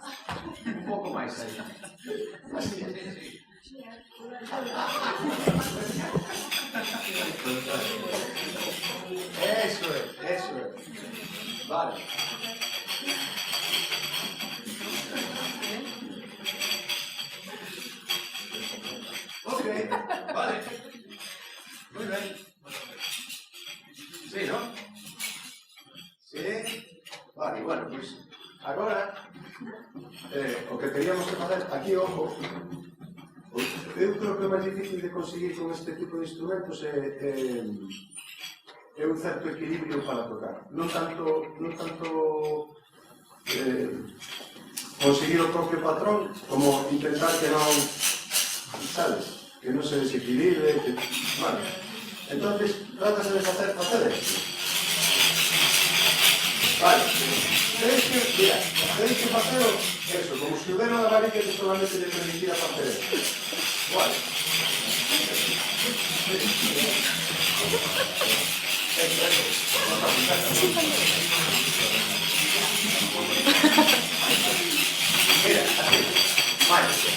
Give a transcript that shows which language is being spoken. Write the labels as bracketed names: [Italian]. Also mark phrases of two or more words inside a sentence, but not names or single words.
[Spanish] Un poco más ahí. Así. Eso es. Vale. Ok, vale. Muy bien. Sí, ¿no? Sí. Vale, [Galician] bueno, pois agora o que queríamos facer aquí, ojo, eu creo que o máis difícil de conseguir con este tipo de instrumentos é un certo equilibrio para tocar, non tanto conseguir o propio patrón como intentar que non, sabes, que non se desequilibre, vale. Entonces, trátase de facer esto. [Spanish] Vale, tenéis que hacerlo eso, como si hubiera una varilla que solamente le permitiera hacer eso. Vale. Mira, así. Vale.